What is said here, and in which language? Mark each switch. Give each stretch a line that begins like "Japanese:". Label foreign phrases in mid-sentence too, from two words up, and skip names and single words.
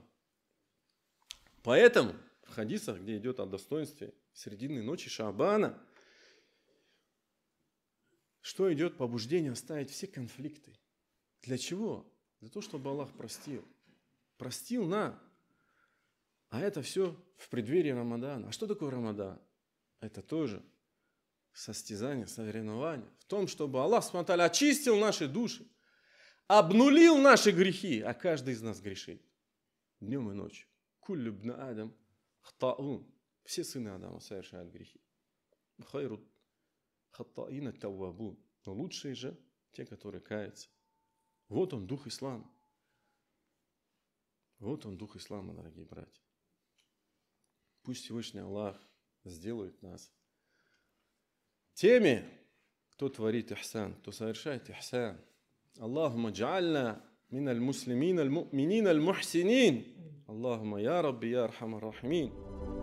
Russian: Поэтому в хадисах, где идет о достоинстве срединной ночи Шаабана, что идет? Побуждение оставить все конфликты. Для чего? Для того, чтобы Аллах простил. Простил нам. А это все в преддверии Рамадана. А что такое Рамадан? Это тоже состязание, соревнование в том, чтобы Аллах
Arabic: سبحانه وتعالى
Russian: очистил наши души, обнулил наши грехи, а каждый из нас грешит днем и ночью.
Arabic: كل ابن آدم خطاء.
Russian: Все сыны Адама совершают грехи.
Arabic: خير الخطائين التوابون.
Russian: Но лучшие же те, которые каются. Вот он, дух ислама. Вот он, дух ислама, дорогие братья. Пусть Всевышний Аллах сделает нас теми, кто творит ихсан, кто совершает ихсан.
Arabic: اللهم اجعلنا من المسلمين المؤمنين المحسنين. اللهم يا ربي يا أرحم الراحمين.